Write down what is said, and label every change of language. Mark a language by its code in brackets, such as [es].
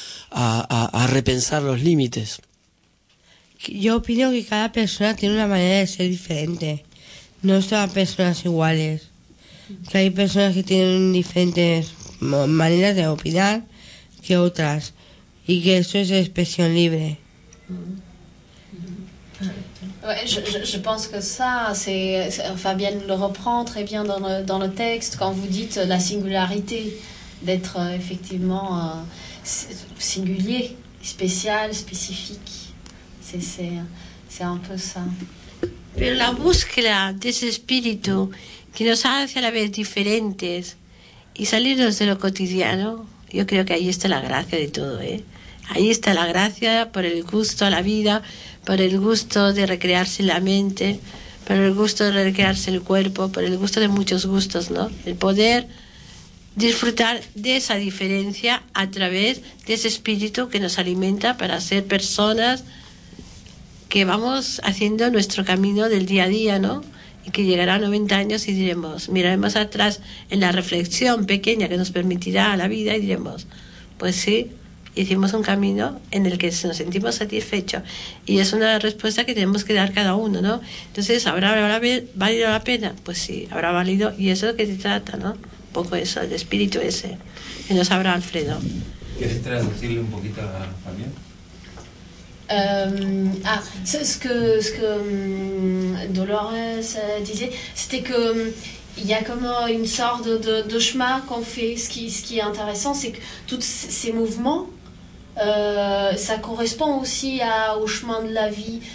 [es] a repensar los límites. Yo opino que cada persona tiene una manera de ser diferente. No son personas iguales. Que hay personas que tienen diferentes maneras de opinar que otras. Y que eso es expresión libre. [fr] Je pense que ça, c'est Fabienne le reprend très bien dans le texte quand vous dites la singularité d'être effectivement singulier, spécial, spécifique. C'est un peu ça. [es] Pero la búsqueda de ese espíritu que nos hace a la vez diferentes y salirnos de lo cotidiano, yo creo que ahí está la gracia de todo, ¿eh? Ahí está la gracia por el gusto a la vida, por el gusto de recrearse la mente, por el gusto de recrearse el cuerpo, por el gusto de muchos gustos, ¿no? El poder disfrutar de esa diferencia a través de ese espíritu que nos alimenta para ser personas que vamos haciendo nuestro camino del día a día, ¿no? Y que llegará a 90 años y diremos, miraremos atrás en la reflexión pequeña que nos permitirá la vida y diremos, pues sí, hicimos un camino en el que nos sentimos satisfechos. Y es una respuesta que tenemos que dar cada uno, ¿no? Entonces, ¿habrá valido la pena? Pues sí, habrá valido. Y eso es lo que se trata, ¿no? Un poco eso, el espíritu ese que nos habrá Alfredo. ¿Quieres traducirle un poquito a Fabián? [fr] Dolores disait, c'était que il y a comme une sorte de chemin qu'on fait. Ce qui est intéressant, c'est que tous ces mouvements, ça correspond aussi au chemin de la vie.